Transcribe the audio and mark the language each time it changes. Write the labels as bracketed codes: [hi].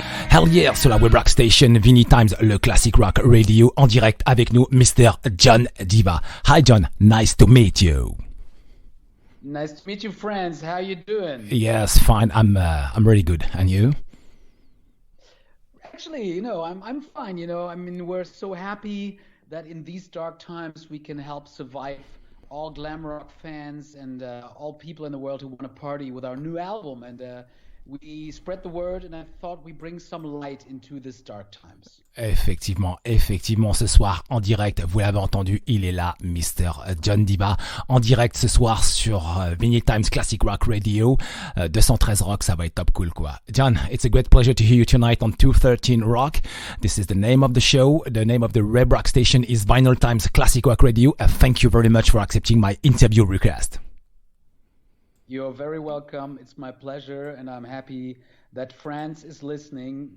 [en] Hell yeah, [fr] sur la web rock station Vinylestimes, le classic rock radio, en direct avec nous, Mr. [en] John Diva. Hi John, nice to meet you. Nice to meet you, friends. How you doing? Yes, fine. I'm really good. And you? Actually, I'm fine. I mean, we're so happy that in these dark times we can help survive all glam rock fans and all people in the world who want to party with our new album. And we spread the word, and I thought we bring some light into these dark times. [fr] Effectivement, ce soir en direct, vous l'avez entendu, il est là, Mr. John Diva, en direct ce soir sur Vinylestimes Classic Rock Radio, 213 Rock, ça va être top cool quoi. [en] John, it's a great pleasure to hear you tonight on 213 Rock. This is the name of the show. The name of the web rock station is Vinylestimes Classic Rock Radio. Thank you very much for accepting my interview request. You're very welcome. It's my pleasure, and I'm happy that France is listening.